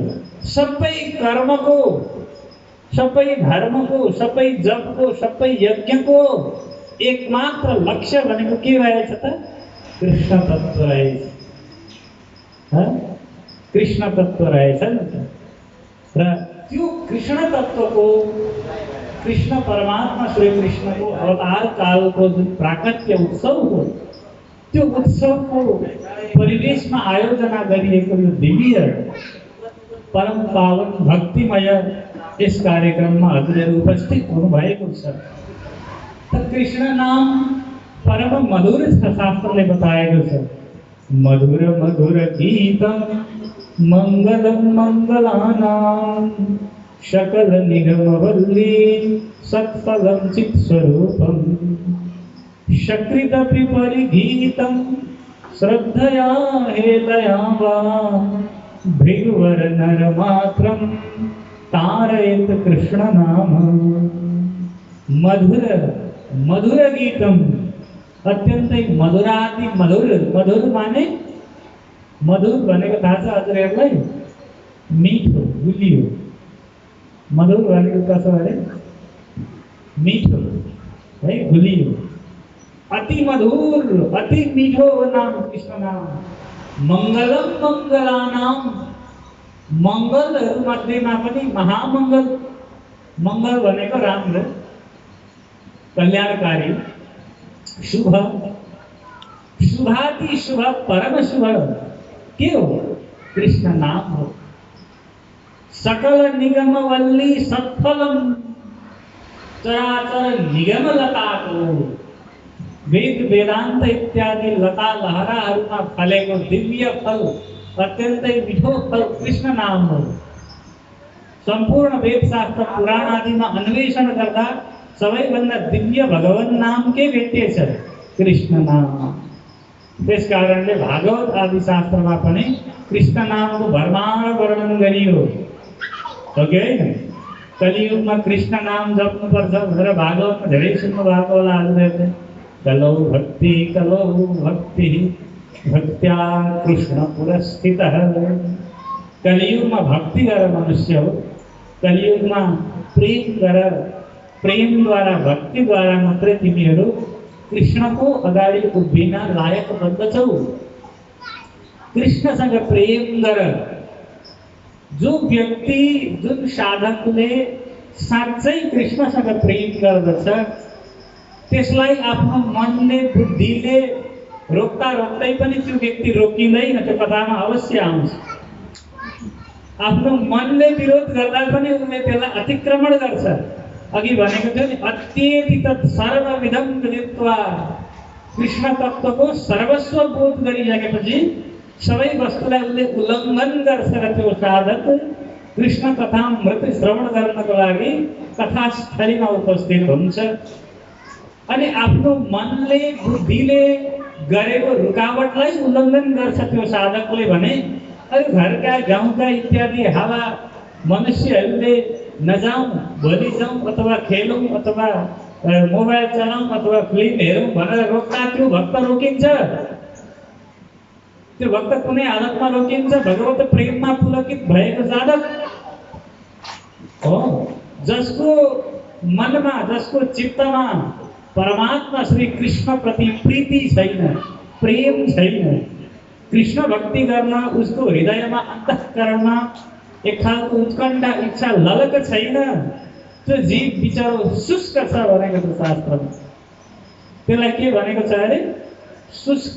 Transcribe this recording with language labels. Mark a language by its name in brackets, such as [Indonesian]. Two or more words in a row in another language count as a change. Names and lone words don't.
[Nepali] सबै कर्मको, सबै धर्मको, सबै जपको, सबै यज्ञको एकमात्र लक्ष्य भनेको के रहेछ त? कृष्ण तत्त्व रहेछ। कृष्ण तत्त्व रहेछ नि त। र त्यो कृष्ण तत्त्वको, कृष्ण परमात्मा श्री कृष्णको अवतार कालको जुन प्राकट्य उत्सव हो, त्यो उत्सवको परिवेशमा आयोजना गरिएको यो दिव्य परम पावन भक्तिमय यस कार्यक्रममा हजुरहरू उपस्थित हुनुभएको छ। कृष्ण नाम परम मधुर छ, शास्त्रले बताएको छ। [Sanskrit] मधुर मधुर गीतम मंगलम मंगलानाम सकल निगम वल्ली सत्फलम चित स्वरूपम शकृदपि परिगीतम श्रद्धया हेतया वा भृगुवर नर मात्रम तारयत कृष्ण नाम। मधुर मधुर गीतम, [Nepali] अत्यन्तै मधुराति मधुर। मधुर माने मधुर भनेको थाहा छ हजुरहरूलाई? मिठो, गुलियो। मधुर भनेको कसो अरे? मिठो है, गुलियो। अति मधुर, अति मिठो नाम कृष्ण नाम। [Sanskrit] मंगलम मंगलानाम, [Nepali] मंगलहरू मध्येमा पनि महामंगल। मंगल भनेको राम्रो, कल्याणकारी, शुभ, शुभाति शुभ, परम शुभ के हो? कृष्ण नाम हो। [Sanskrit] सकल निगम वल्ली सत्फलम, [Nepali] चराचर निगम लताको, वेद वेदांत इत्यादि लता लहराहरूमा फलेको दिव्य फल, अत्यन्तै मिठो फल कृष्ण नाम हो। सम्पूर्ण वेदशास्त्र पुराण आदिमा अन्वेषण गर्दा सबैभन्दा दिव्य भगवान नाम के भेटिएछ? कृष्ण नाम। त्यस कारणले भागवत आदि शास्त्रमा पनि कृष्ण नामको भरमार वर्णन गरियो। हो कि होइन? कलियुगमा कृष्ण नाम जप्नुपर्छ भनेर भागवतमा धेरै सुन्नु भएको होला हजुरहरूले। [Sanskrit] कलौ भक्ति भक्त्या कृष्ण पुरस्थितः। [Nepali] कलियुगमा भक्ति गर मनुष्य हो। कलियुगमा प्रेम गर, प्रेमद्वारा भक्तिद्वारा मात्रै तिमीहरू कृष्णको अगाडि उभिन लायक बन्दछौ। कृष्णसँग प्रेम गर। जो व्यक्ति, जुन साधकले साँच्चै कृष्णसँग प्रेम गर्दछ त्यसलाई आफ्नो मनले, बुद्धिले रोक्दा रोक्दै पनि त्यो व्यक्ति रोकिँदैन, त्यो कथामा अवश्य आउँछ। आफ्नो मनले विरोध गर्दा पनि उसले त्यसलाई अतिक्रमण गर्छ। अघि भनेको थियो नि, [Sanskrit] अत्येति तत् सर्वविधम विदित्वा। [Nepali] कृष्ण तत्त्वको सर्वस्व बोध गरिसकेपछि सबै वस्तुलाई उसले उल्लङ्घन गर्छ र त्यो साधक कृष्ण कथामृत श्रवण गर्नको लागि कथास्थलीमा उपस्थित हुन्छ। अनि आफ्नो मनले, बुद्धिले गरेको रुकावटलाई उल्लङ्घन गर्छ त्यो साधकले भने। अरू घरका, गाउँका इत्यादि हावा मनुष्यहरूले नजाउँ, भोलि जाउँ, अथवा खेलौँ, अथवा मोबाइल चलाउँ, अथवा फिल्म हेरौँ भनेर रोक्दा त्यो भक्त रोकिन्छ। त्यो भक्त कुनै हालतमा रोकिन्छ? भगवत प्रेममा पुलकित भएको साधक हो, जसको मनमा, जसको चित्तमा परमात्मा श्री कृष्ण प्रति प्रीति छैन, प्रेम छैन। कृष्ण भक्ति गर्न उसको हृदयमा, अन्तःकरणमा एक खालको उत्कण्ठा, इच्छा, ललक छैन। त्यो जीव बिचरो शुष्क छ भनेको छ शास्त्रमा। त्यसलाई के भनेको छ अरे? शुष्क।